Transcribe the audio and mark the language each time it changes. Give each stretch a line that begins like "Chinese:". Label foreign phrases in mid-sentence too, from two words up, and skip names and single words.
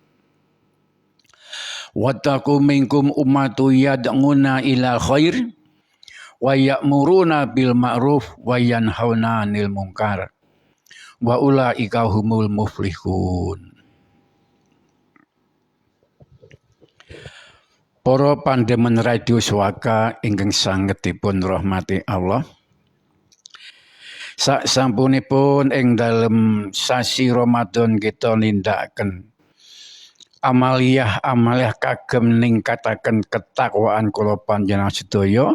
Arabic: واتقوا منكم أمة يدعون إلى الخير ويأمرون بالمعروف وينهون عن المنكر وأولئك هم المفلحون.
Javanese: Para pandemen Radio Swaka ingkang sanget dipun rahmati Allah. Saksampunipun ing dalem sasi Ramadan kita nindakaken amaliyah kagem ningkataken ketakwaan kula panjenengan sedaya.